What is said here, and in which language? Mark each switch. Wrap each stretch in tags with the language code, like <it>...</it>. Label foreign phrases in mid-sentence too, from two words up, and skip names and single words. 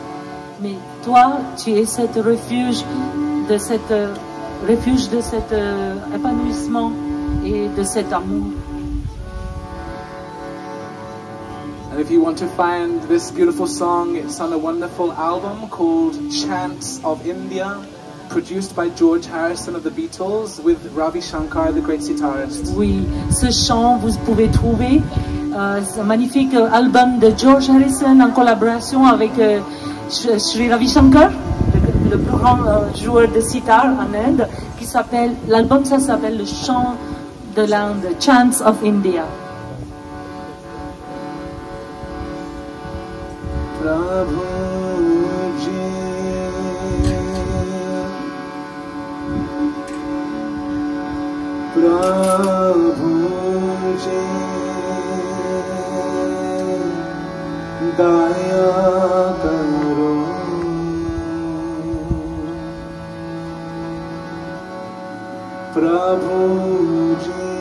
<fr>Mais toi, tu es cet refuge de cet épanouissement et de cet amour.</fr> <en>And if you want to find this beautiful song, it's on a wonderful album called Chants of India, produced by George Harrison of the Beatles with Ravi Shankar, the great sitarist.</en> <fr>Oui, ce chant, vous pouvez trouver ce magnifique album de George Harrison en collaboration avec Sri Ravi Shankar, le plus grand joueur de sitar en Inde, l'album ça s'appelle Le Chant de l'Inde, Chants of India.</fr> <hi>प्रभुजी, प्रभुजी, दया करो, प्रभुजी,</hi>